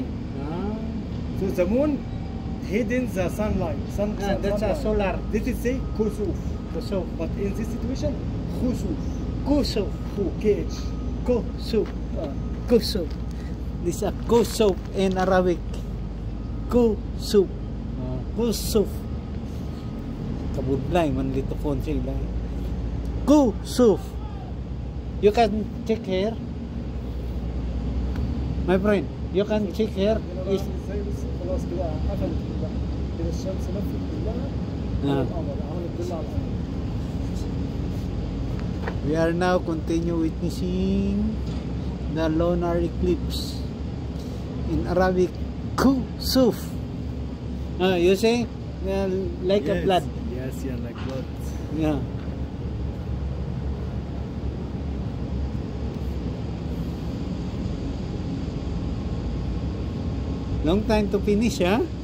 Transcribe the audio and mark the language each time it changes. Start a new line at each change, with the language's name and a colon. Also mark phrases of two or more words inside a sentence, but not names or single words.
English: So the moon hidden the sunlight. That's a solar. This is say khusuf. Khusuf. But in this situation, khusuf. Khusuf. Khu. KH. Khusuf. Ah. Khusuf. This is a Khusuf in Arabic. Khusuf. Khusuf.
Cebuano: Kabudlay man dito phone sila.
English: Khusuf. You can check here. My friend, you can check here. Is
Arabic: زي بس خلاص كده قفلت كلها كده الشمس لفت كلها على القمر عملت ظل على القمر.
English: we are now continue witnessing the lunar eclipse in Arabic. Khusuf. You say like a blood. Yes, yeah, like blood. Yeah. Long time to finish, huh?